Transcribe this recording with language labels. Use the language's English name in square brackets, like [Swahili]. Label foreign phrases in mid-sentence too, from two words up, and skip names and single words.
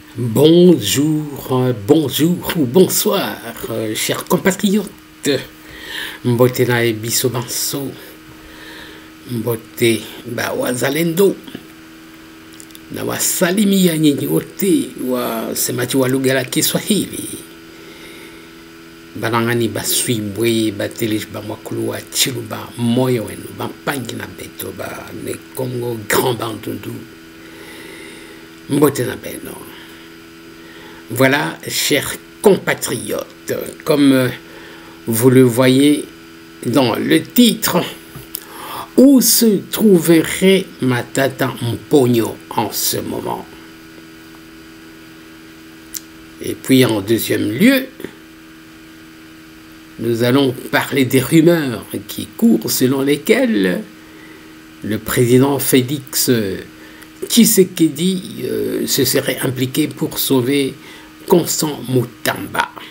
[French] Bonjour, bonjour ou bonsoir, chers compatriotes. [Lingala] Mbote na biso banso, mbote ba wazalendo, [Swahili] na wasalimia nyinyi wote wasemaji wa lugha la Kiswahili. [Luba-Lulua] Banangani baswibwe batelej ba mwakulu wa chiluba moyo wenu [Kongo] bampangi na beto ba ne Congo Grand Bandundu. Mbote na beno. [French] Voilà, chers compatriotes, comme vous le voyez dans le titre, où se trouverait Matata Mponyo en ce moment? Et puis en deuxième lieu, nous allons parler des rumeurs qui courent selon lesquelles le président Félix Tshisekedi se serait impliqué pour sauver Constant Mutamba.